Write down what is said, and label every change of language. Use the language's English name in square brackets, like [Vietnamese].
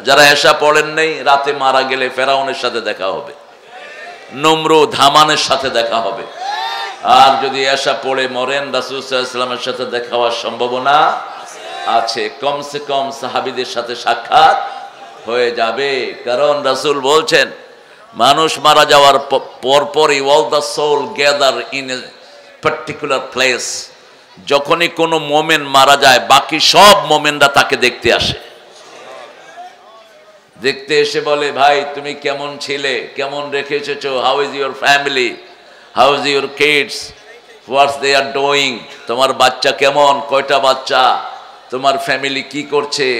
[Bangla] যারা এশা পড়েন নাই, রাতে মারা গেলে ফেরাউনের সাথে দেখা হবে, নমরুদ হামানের সাথে দেখা হবে। আর যদি এশা পড়ে মরেন, রাসূল সাল্লাল্লাহু আলাইহি ওয়াসাল্লামের সাথে দেখা হওয়ার সম্ভাবনা আছে। কমসে কম সাহাবীদের সাথে সাক্ষাৎ হয়ে যাবে। কারণ রাসূল বলছেন, মানুষ মারা যাওয়ার পরপরই [English] all the soul gather in a particular place। [Bangla] যখনই কোনো মোমেন মারা যায়, বাকি সব মোমেনরা তাকে দেখতে আসে। দেখতে এসে বলে, ভাই তুমি কেমন ছিলে, কেমন রেখে এসেছো, [English] how is your family, how is your kids, what's they are doing, [Bangla] তোমার বাচ্চা কেমন, কয়টা বাচ্চা, তোমার ফ্যামিলি কি করছে।